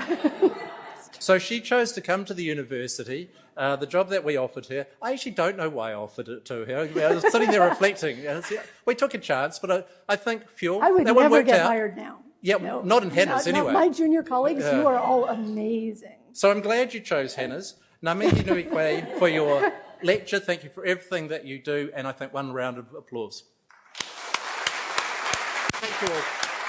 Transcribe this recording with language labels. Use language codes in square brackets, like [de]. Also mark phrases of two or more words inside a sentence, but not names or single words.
[en] So she chose to come to the university. The job that we offered her, I actually don't know why I offered it to her. I was sitting there reflecting. We took a chance, but I think, Fuel, I would that one never worked get out. hired now. Yeah, No. not in Hannah's Not anyway. my junior colleagues, you are all amazing. So I'm glad you chose Hannah's. [mi] Ngā mihi nui koe [en] for your lecture. Thank you for everything that you do. And I think one round of applause. Thank you all.